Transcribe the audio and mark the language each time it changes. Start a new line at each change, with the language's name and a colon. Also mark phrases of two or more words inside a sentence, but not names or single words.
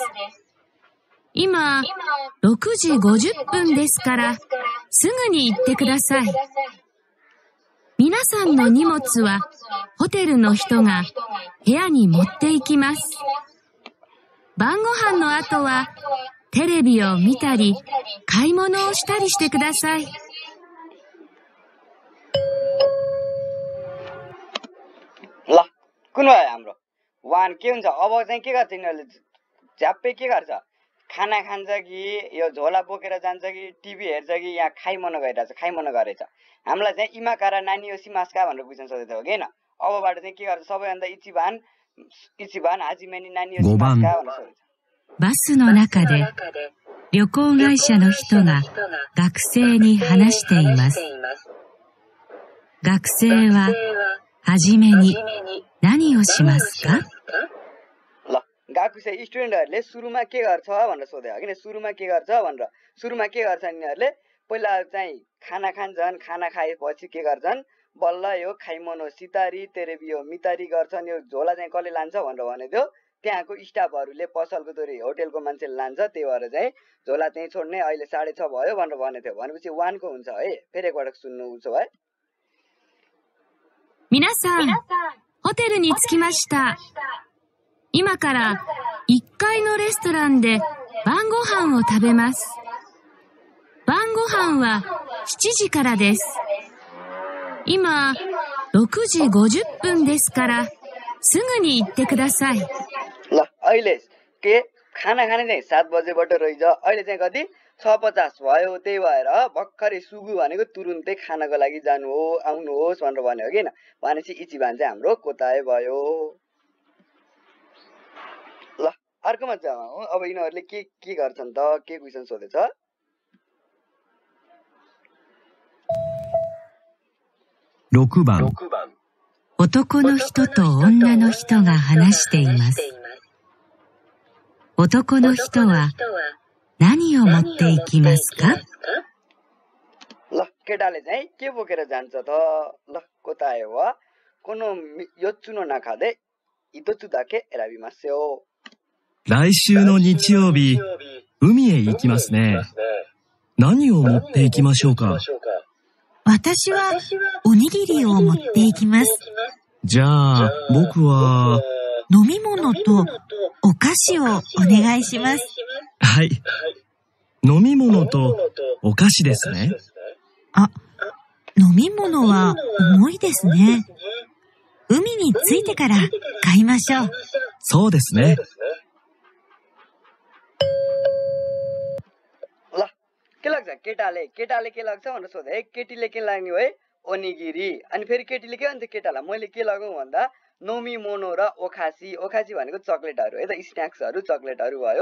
Japanese: 今、6時50分ですから、すぐに行ってください。皆さんの荷物は、ホテルの人が部屋に持って行きます。晩ご飯の後は、テレビを見たり、買い物をしたりしてください。
Nepali: ल कुन भयो हाम्रो वान के हुन्छ अब चाहिँ के गर्छ यिनीहरूले झ्याप्पै के गर्छ खाना खान्छ कि यो झोला बोकेर जान्छ कि टिभी हेर्छ कि यहाँ खाइमन गइरहेछ खाइमन गरेछ हामीलाई चाहिँ
Japanese: 今から何しますか
Nepali: भनेर क्वेशन सोधेको थियो हैन अबबाट चाहिँ के गर्छ सबैभन्दा
Japanese: 一番初めに何しますか
Nepali: भनेर सोधेछ
Japanese: バスの中で旅行会社の人が学生に話しています。学生ははじめに何をしますか？
Nepali: ल गाकुसे स्टुडेन्टहरुले सुरुमा के गर्छ भनेर सोधे हो किन सुरुमा के गर्छ भनेर सुरुमा के गर्छन् यिनीहरुले पहिला चाहिँ खाना खान्छन् खाना खाएपछि के गर्छन् बल्ल यो
Japanese: 買い物したりテレビを見たり
Nepali: गर्छन् यो झोला चाहिँ कसले लान्छ भनेर भनेथ्यो त्यहाँको स्टाफहरुले पसलको तोरी होटलको मान्छेले लान्छ त्यही भएर चाहिँ झोला चाहिँ छोड्ने अहिले 6:30 भयो भनेर भनेथ्यो भनेपछि 1 को हुन्छ है फेरि एकपटक सुन्नु उसो भए
Japanese: 皆さん、ホテルに着きました。今から1階のレストランで晩ご飯を食べます。晩ご飯は7時からです。今、6時50分ですから、すぐに行ってください。
Nepali: ल अहिले के खाना खाने चाहिँ 7 बजेबाट रहेछ, अहिले चाहिँ कति 6:50 भयो। त्यही भएर भर्खरै सुगु भनेको तुरुन्तै खानको लागि जानु हो, आउनुहोस् भनेर भन्यो हो किन भनेपछि इचिबान चाहिँ हाम्रो कोताए भयो। ल अर्कोमा जाउँ। अब यिनीहरूले के गर्छन् त, के क्वेसन सोधेछ?
Japanese: 6 番。男の人と女の人が話しています。男の人は何を持っていきますか？
Nepali: ल केटाले चाहिँ के बोकेर जान्छ त?
Japanese: ल 答えはこの四つの中で一つだけ選びますよ。来週の日曜日、海へ行きますね。何を持っていきましょうか？私はおにぎりを持っていきます。じゃあ、僕は飲み物とお菓子をお願いします。はい。飲み物とお菓子ですね。あ、飲み物は重いですね。海に着いてから買いましょう。そうですね。
Nepali: ल के लाग्छ केटाले के लाग्छ भनेर सोधे है। केटीले के लाग्ने हो है? ओनिगिरी। अनि फेरि केटीले के भन्छ केटालाई? मैले के लगाउँ भन्दा
Japanese: 飲み物
Nepali: र ओखासी। ओखासी भनेको चक्लेटहरू है त, स्न्याक्सहरू चक्लेटहरू भयो।